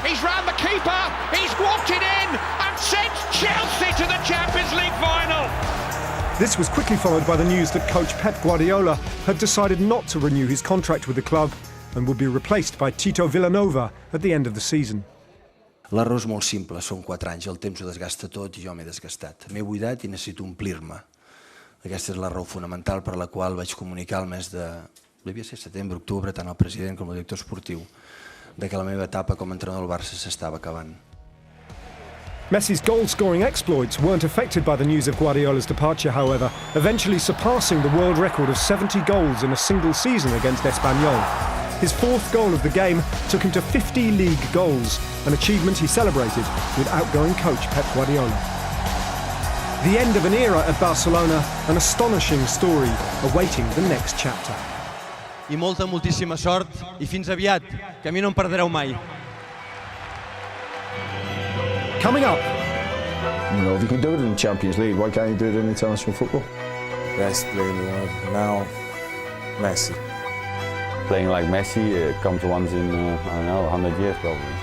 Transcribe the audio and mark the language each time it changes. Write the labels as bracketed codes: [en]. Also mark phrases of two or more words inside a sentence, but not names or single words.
[en] He's round the keeper, he's walked it in and sent Chelsea to the Champions League final. This was quickly followed by the news that coach Pep Guardiola had decided not to renew his contract with the club and would be replaced by Tito Villanova at the end of the season. [ca] La raó és molt simple, són 4 anys, el temps ho desgasta tot i jo m'he desgastat. M'he buidat i necessito omplir-me. Aquesta és la raó fonamental per la qual vaig comunicar al mes de setembre, octubre, tant al president com al director esportiu, de que la meva etapa com a entrenador del Barça s'estava acabant. [en] Messi's goal-scoring exploits weren't affected by the news of Guardiola's departure, however, eventually surpassing the world record of 70 goals in a single season against Espanyol. His 4th goal of the game took him to 50 league goals, an achievement he celebrated with outgoing coach Pep Guardiola. The end of an era at Barcelona, an astonishing story awaiting the next chapter. [ca] I moltíssima sort i fins aviat, que a mi no em perdreu mai. [en] Coming up. You know, if you can do it in the Champions League, why can't you do it in international football? Best player in the world now, Messi. Playing like Messi comes once in, I don't know, 100 years probably.